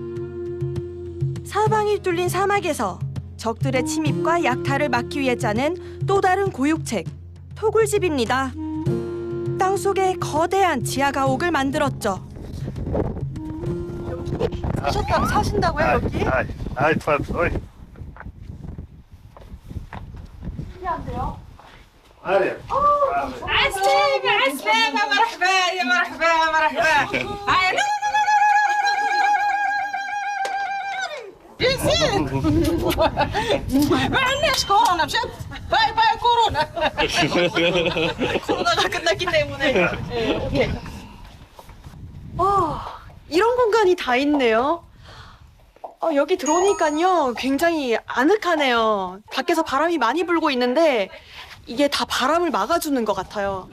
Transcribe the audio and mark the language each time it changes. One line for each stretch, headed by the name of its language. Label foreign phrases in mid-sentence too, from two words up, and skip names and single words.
Korean: 사방이 뚫린 사막에서 적들의 침입과 약탈을 막기 위해 짜낸 또 다른 고육책, 토굴집입니다. 땅속에 거대한 지하 가옥을 만들었죠. 사신다고요, 여기?
Arabic: عسلامة مرحبا يا مرحبا مرحبا. ما عندناش كورونا مشات
English: bye bye
Arabic: كورونا.
Korean: 코로나가 끝났기 때문에. 오케이. 이런 공간이 다 있네요. 여기 들어오니까요 굉장히 아늑하네요. 밖에서 바람이 많이 불고 있는데 이게 다 바람을 막아주는 것 같아요.